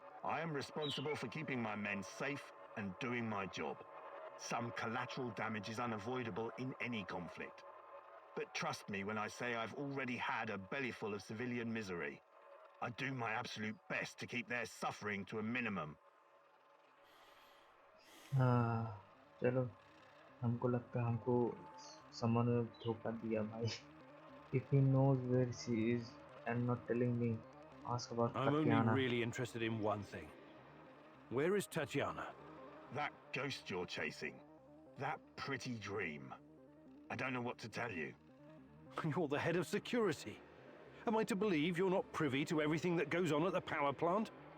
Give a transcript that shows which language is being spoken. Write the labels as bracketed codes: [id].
[en] I am responsible for keeping my men safe and doing my job. Some collateral damage is unavoidable in any conflict. But trust me when I say I've already had a bellyful of civilian misery. I do my absolute best to keep their suffering to a minimum. [hi] हाँ, चलो. हमको लगता है हमको someone ने धोखा दिया भाई. [en] If he knows where she is and not telling me, ask about I'm only Tatiana. really interested in one thing. Where is Tatiana? That ghost you're chasing. That pretty dream. I don't know what to tell you. You're the head of security. Am I to believe you're not privy to everything that goes on at the power plant?